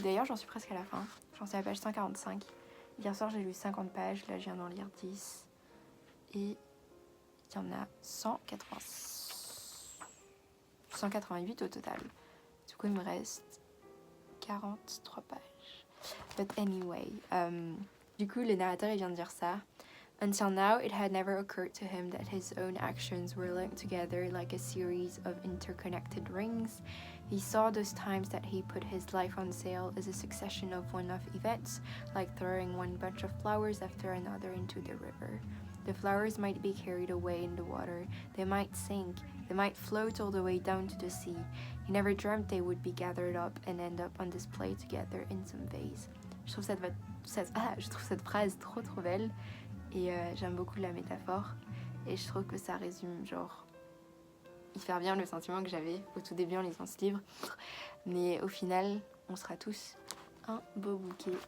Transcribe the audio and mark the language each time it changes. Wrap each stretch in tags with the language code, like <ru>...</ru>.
<fr>D'ailleurs j'en suis presque à la fin, j'en suis à la page 145. Hier soir j'ai lu 50 pages, là je viens d'en lire 10 et il y en a 188 au total. Du coup il me reste 43 pages.</fr> <en>But anyway,</en> <fr>du coup le narrateur il vient de dire ça.</fr> <en>Until now, it had never occurred to him that his own actions were linked together like a series of interconnected rings. He saw those times that he put his life on sale as a succession of one-off events, like throwing one bunch of flowers after another into the river. The flowers might be carried away in the water, they might sink, they might float all the way down to the sea. He never dreamt they would be gathered up and end up on display together in some vase.</en> <fr>Je trouve cette phrase trop belle. Et j'aime beaucoup la métaphore. Et je trouve que ça résume genre hyper bien le sentiment que j'avais au tout début en lisant ce livre. Mais au final, on sera tous un beau bouquet.</fr>